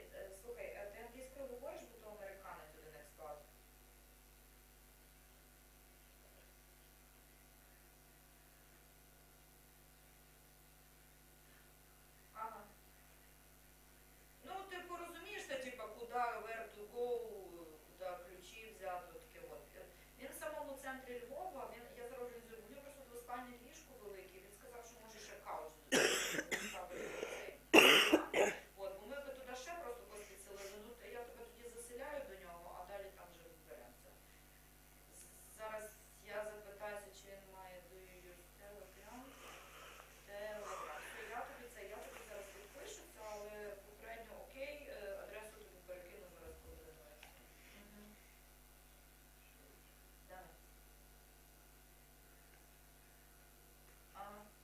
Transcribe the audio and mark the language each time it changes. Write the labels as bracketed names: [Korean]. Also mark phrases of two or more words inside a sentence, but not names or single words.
[Ukrainian] Слухай, ти англійською говориш, бо то американець один ексклад? Ага. Ну, типу, розумієш, типу, куди, [English] where to go, [Ukrainian] куди ключі взяти, таке от. Він в самому центрі Львова, я зараз організую, у нього просто двоспальне ліжко велике, він сказав, що може ще кауч ставити цей. От, бо ми би туди ще просто поспіцілили, ну, я тебе тоді заселяю до нього, а далі там вже розберемося. Зараз я запитаюся, чи він має [English] do you use Telegram? [Ukrainian] Я тобі зараз підпишу, але попередньо окей, адресу тобі перекину, зараз координується. Да. Ага.